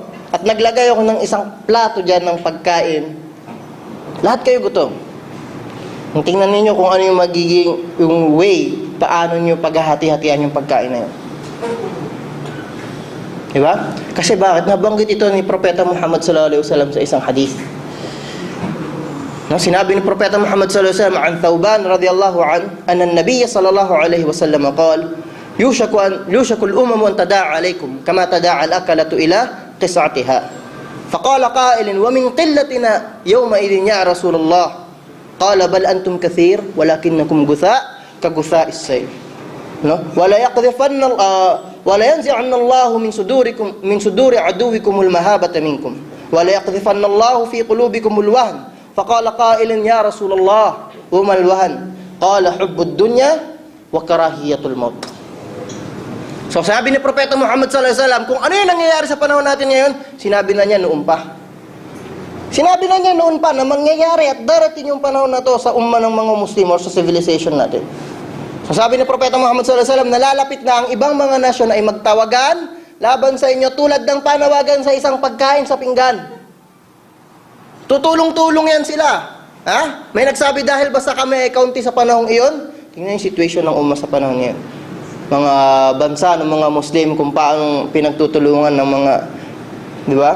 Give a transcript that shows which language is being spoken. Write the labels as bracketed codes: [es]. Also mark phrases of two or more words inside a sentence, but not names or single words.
[tl] At naglagay ako ng isang plato dyan ng pagkain, lahat kayo gutom. Tingnan ninyo kung ano yung magiging yung way, paano nyo paghahati-hatian yung pagkain na yun. Diba? Kasi bakit? Nabanggit ito ni Propeta Muhammad [ar] صلى الله عليه وسلم [tl] sa isang hadith. No, sinabi ni Propeta Muhammad [ar] صلى الله عليه وسلم عن ثوبان رضي الله عن أن النبي صلى الله عليه وسلم قال يوشك الأمم أن تداعى عليكم كما تداعى الأكلة إلى قصعتها. فقال قائل ومن قلتنا يوم إذ يا رسول الله. قال بل أنتم كثير ولكنكم غثاء كغثاء السيل. No? ولا ينزعن الله من صدور عدوكم المهابة منكم. ولا يقذفن الله في قلوبكم الوهن فقال قائل يا رسول الله وما الوهن? قال حب الدنيا وكراهية الموت. [tl] So sabi ni Propeta Muhammad [ar] صلى الله عليه وسلم, [tl] kung ano yung nangyayari sa panahon natin ngayon, sinabi na niya noon pa. Sinabi na niya noon pa na mangyayari at darating yung panahon na to sa umma ng mga Muslim or sa civilization natin. So sabi ni Propeta Muhammad [ar] صلى الله عليه وسلم, [tl] nalalapit na ang ibang mga nasyon ay magtawagan laban sa inyo tulad ng panawagan sa isang pagkain sa pinggan. Tutulong-tulong yan sila. Ha? May nagsabi dahil basta kami ay kaunti sa panahong iyon. Tingnan yung situation ng umma sa panahon ngayon. Mga bansa ng mga Muslim kung paano pinagtutulungan ng mga, di ba?